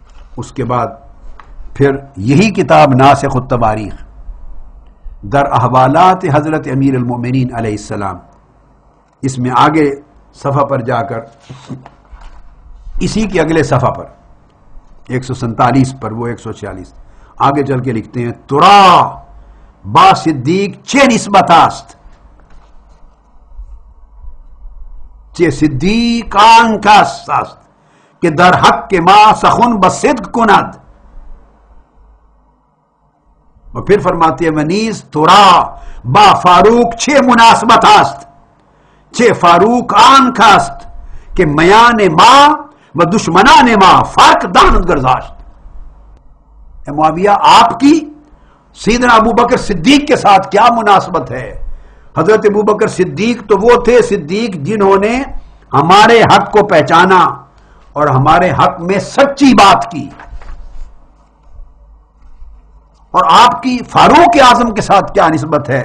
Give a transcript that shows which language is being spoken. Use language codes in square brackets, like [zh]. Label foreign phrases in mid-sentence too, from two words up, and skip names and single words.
[ur] اس کے بعد پھر یہی کتاب ناسخ التواریخ در احوالات حضرت امیر المومنین علیہ السلام، اس میں آگے صفحہ پر جا کر اسی کے اگلے صفحہ پر 147 پر وہ 146 آگے چل کے لکھتے ہیں [fa] ترا با صدیق چه نسبت است چه صدیقان کس است که در حق ما سخن بصدق کند. [ur] اور پھر فرماتے ہیں [fa] ونیز ترا با فاروق چه مناسبت است چه فاروق آن کست کہ میان ما و دشمنان ما فرق دانت گرداشت. [ur] اے معاویہ آپ کی سیدنا ابو بکر صدیق کے ساتھ کیا مناسبت ہے؟ حضرت ابو بکر صدیق تو وہ تھے صدیق جنہوں نے ہمارے حق کو پہچانا اور ہمارے حق میں سچی بات کی، اور آپ کی فاروق اعظم کے ساتھ کیا نسبت ہے؟